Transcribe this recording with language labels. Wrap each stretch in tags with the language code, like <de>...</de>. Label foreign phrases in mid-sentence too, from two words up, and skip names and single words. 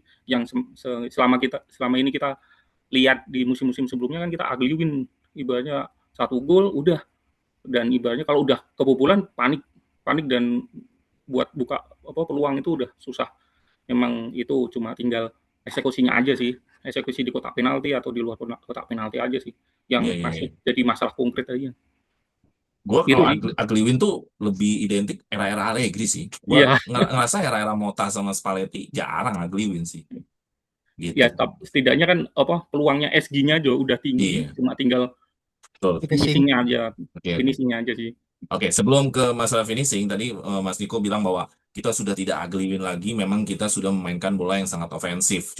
<id>Yang selama ini kita lihat di musim-musim sebelumnya kan kita</id> <en>ugly win,</en> <id>ibaratnya 1 gol udah, dan ibaratnya kalau udah kebobolan panik dan buat buka apa peluang itu udah susah. Memang itu cuma tinggal eksekusinya aja sih, eksekusi di kotak penalti atau di luar kotak penalti aja sih, yang masih jadi masalah konkret aja. Gue kalau</id> <en>ugly win</en> <id>tuh lebih identik era-era Allegri sih. Gue ngerasa era-era Motta sama Spalletti jarang</id> <en>ugly win</en> <id>sih. Gitu. Ya setidaknya kan apa peluangnya SG-nya juga udah tinggi, cuma tinggal finishing-nya aja. Finishing-nya aja sih. Oke, sebelum ke masalah finishing, tadi Mas Niko bilang bahwa kita sudah tidak</id> <en>ugly win</en> <id>lagi, memang kita sudah memainkan bola yang sangat ofensif.</id>